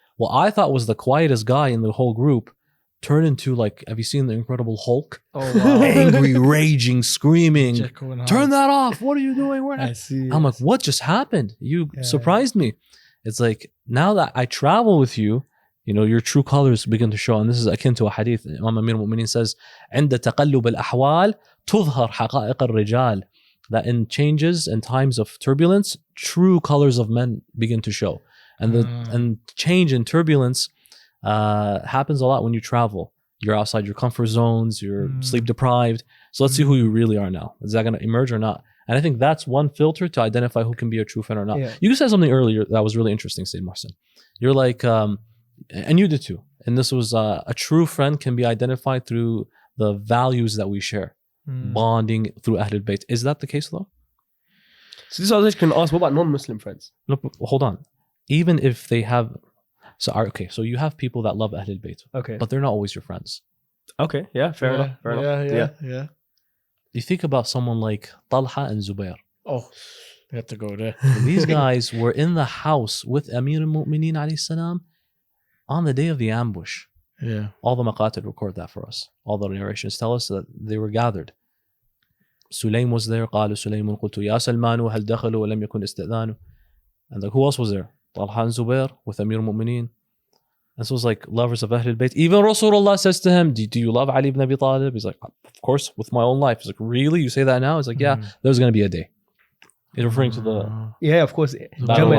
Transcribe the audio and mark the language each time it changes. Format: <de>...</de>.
<en>What I thought was the quietest guy in the whole group turned into like, have you seen the Incredible Hulk? Oh, wow. Angry, raging, screaming. Jekyll and Hyde. Turn that off. What are you doing? I see. I'm like, what just happened? You surprised me. It's like, now that I travel with you, you know, your true colors begin to show. And this is akin to a hadith. Imam Amir al-Mu'mineen says,</en> <ar>عند تقلب الأحوال تظهر حقائق الرجال.</ar> <en>That in changes and times of turbulence, true colors of men begin to show. And and change and turbulence happens a lot when you travel. You're outside your comfort zones, you're sleep deprived. So let's see who you really are now. Is that going to emerge or not? And I think that's one filter to identify who can be a true friend or not. Yeah. You said something earlier that was really interesting, Sayyid Mohsen. You're like, and you did too. And this was a true friend can be identified through the values that we share. Bonding through Ahlulbayt. Is that the case though? So this I can ask, what about non-Muslim friends? No, hold on. Even if they have, so you have people that love Ahlulbayt, Okay. but they're not always your friends. Okay. Yeah. Fair enough. Yeah. You think about someone like Talha and Zubair. Oh, you have to go there. These guys were in the house with Amir al-Mu'mineen alayhi salam on the day of the ambush. Yeah. All the maqatil record that for us. All the narrations tell us that they were gathered. Sulaym was there.</en> <ar>قال سليم قلت يا سلمان هل دخلوا ولم يكن استئذان.</ar> <en>And like, who else was there? Talha and Zubair with Amir al-Mu'mineen. And so it was like lovers of Ahlul Bayt. Even Rasulullah says to him, do you love Ali ibn Abi Talib? He's like, of course, with my own life. He's like, really? You say that now? He's like, yeah, there's going to be a day. He's referring to the Yeah, of course. battle</en>